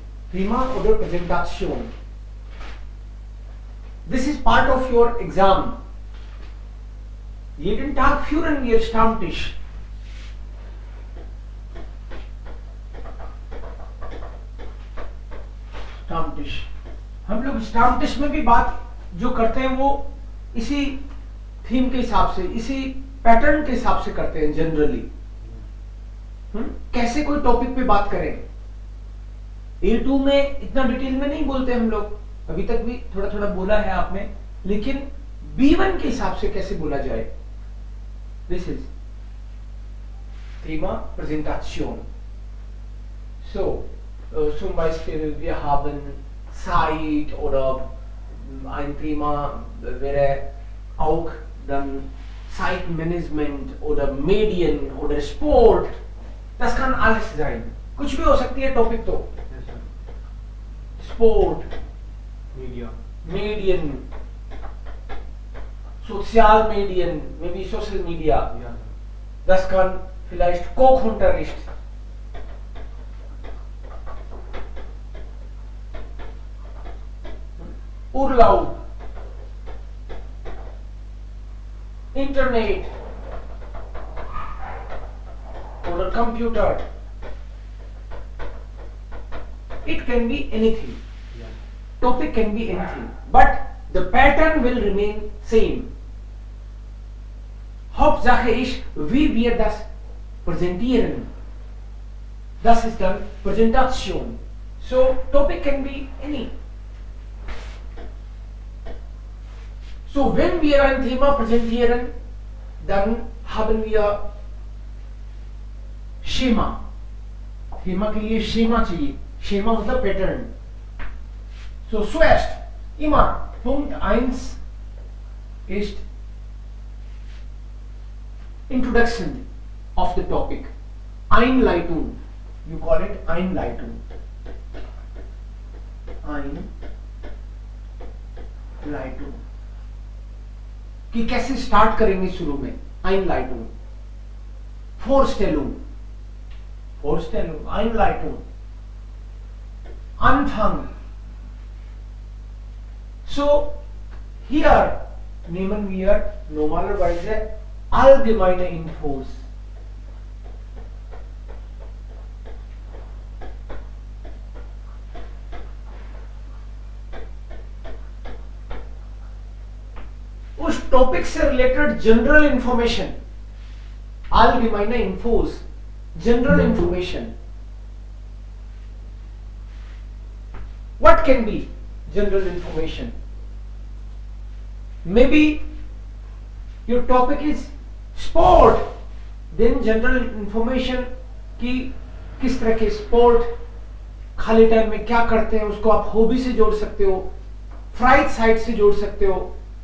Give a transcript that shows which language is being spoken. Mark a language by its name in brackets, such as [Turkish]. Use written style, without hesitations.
[German] Thema oder Präsentation. [English] This is part of your exam. [German] Jeden Tag führen wir Stammtisch. [Hindi] स्टाम्टिश, हम लोग स्टाम्टिश में भी बात जो करते हैं वो इसी थीम के हिसाब से, इसी पैटर्न के हिसाब से करते हैं जनरली। कैसे कोई टॉपिक पे बात करें, A2 में इतना डिटेल में नहीं बोलते हम लोग, अभी तक भी थोड़ा थोड़ा बोला है आपने, लेकिन B1 के हिसाब से कैसे बोला जाए। [English] This is Thema Präsentation. [German] So, zum Beispiel wir haben Zeit oder ein Thema wäre auch dann Zeitmanagement oder Medien oder Sport. Das kann alles sein. [Hindi] कुछ भी हो सकती है टॉपिक तो। [German] Sport, Medien, Sozialmedien, [English] maybe Social Media. [German] Das kann vielleicht Kochunterricht. Urlaub, Internet oder Computer. [English] It can be anything. Topic can be anything, but the pattern will remain same. [German] Hauptsache ist, wie wir das präsentieren. Das ist dann Präsentation. [English] So topic can be any. [German] So, wenn wir ein Thema präsentieren, dann haben wir Schema. [Hindi] Thema के लिए Schema चाहिए. Schema मतलब pattern. [German] So, zuerst immer Punkt 1 ist [English] Introduction of the topic. Einleitung. You call it Einleitung. [German] Einleitung. [Hindi] कि कैसे start करेंगे शुरू में। [German] Einleitung, Vorstellung, Einleitung, Anfang. So hier nehmen wir normalerweise allgemeine Infos. [Hindi] उस टॉपिक से related general information, [German] allgemeine Infos, [Hindi] general information. [English] What can be general information? Maybe your topic is sport, then general information [Hindi] कि किस तरह के sport खाली time में क्या करते हैं उसको आप हॉबी से जोड़ सकते हो, फ्राइड साइड से जोड़ सकते हो.